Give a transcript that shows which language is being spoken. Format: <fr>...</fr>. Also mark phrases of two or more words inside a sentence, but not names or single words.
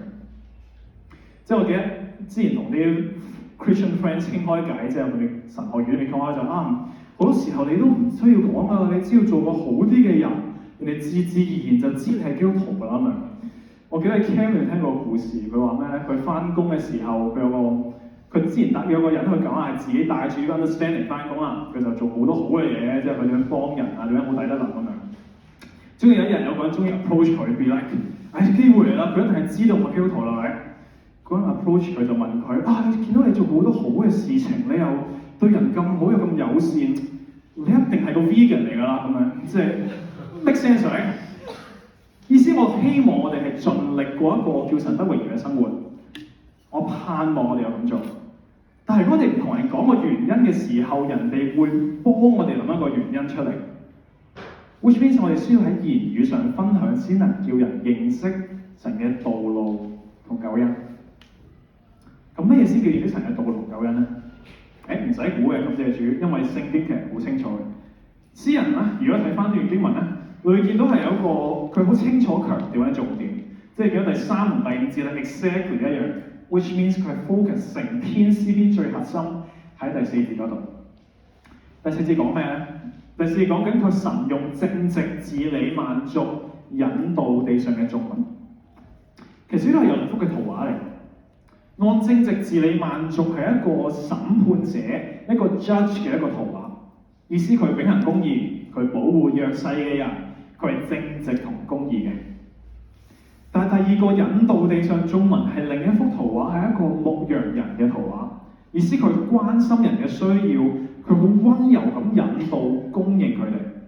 <yue>即係我記得之前同啲</yue> <en>Christian friends</en> <yue>傾開偈，即係佢哋神學院裏面講開就好多時候你都唔需要講啊，你只要做個好啲嘅人，人哋自然而然就知你係基督徒㗎啦嘛。我記得喺 Cam 裏聽過個故事，佢話咩咧？佢翻工嘅時候，佢之前有個人去講係自己帶住 understanding 翻工啦，佢就做好多好嘅嘢，即係佢點樣幫人啊，點樣好抵得能咁樣。終於有一日有個人終於 approach 佢 ，</yue> <en>be like，</en> <yue>機會嚟啦，佢一定係知道我基督徒啦，係咪？嗰人 approach 佢就問佢你見到你做好多好嘅事情，你又對人咁好又咁友善，你一定係個 vegan 嚟㗎啦，咁樣即係</yue> <en>make sense</en> <yue>係咪？意思我希望我哋係盡力過一個叫神得榮耀嘅生活，我盼望我哋有咁做。但係如果我哋唔同人講個原因嘅時候，人哋會幫我哋諗一個原因出嚟 ，</yue> <en>which means</en> <yue>我哋需要喺言語上分享，先能叫人認識神嘅道路同救恩。咁咩先叫認識神嘅道路同救恩咧？唔使估嘅，感謝主，因為聖經其實好清楚嘅。詩人咧，如果睇翻段經文咧，你會見到係有一個佢好清楚強調嘅重點，即係見到第3同第5節咧 exactly 一樣 ，</yue> <en>which means</en> <yue>佢係 focus 成篇詩篇最核心喺第4節嗰度。第4節講咩咧？第4節講緊佢神用正直治理萬族，引導地上嘅眾民。其實呢個係有福嘅圖畫嚟。按正直治理萬族係一個審判者、一個 judge 嘅一個圖畫，意思佢秉行公義，佢保護弱勢嘅人，佢係正直同公義嘅。但係第二個引導地上眾民係另一幅圖意思佢關心人嘅需要，佢好温柔咁引導供應佢哋。</yue>